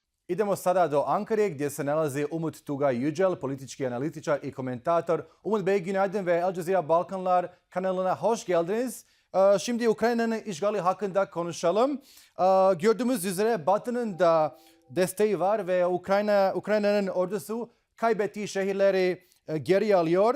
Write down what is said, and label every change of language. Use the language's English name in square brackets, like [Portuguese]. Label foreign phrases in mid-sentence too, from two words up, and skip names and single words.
[Bosnian] Idemo sada do Ankare gdje se nalazi Umur Tugay Yücel, politički analitičar i komentator. [Turkish] Umut Bey, günaydın ve Al Jazeera Balkanlar kanalına hoş geldiniz. Şimdi Ukrayna'nın işgali hakkında konuşalım. Gördüğümüz üzere Batı'nın da desteği var ve Ukrayna'nın ordusu kaybettiği şehirleri geri alıyor.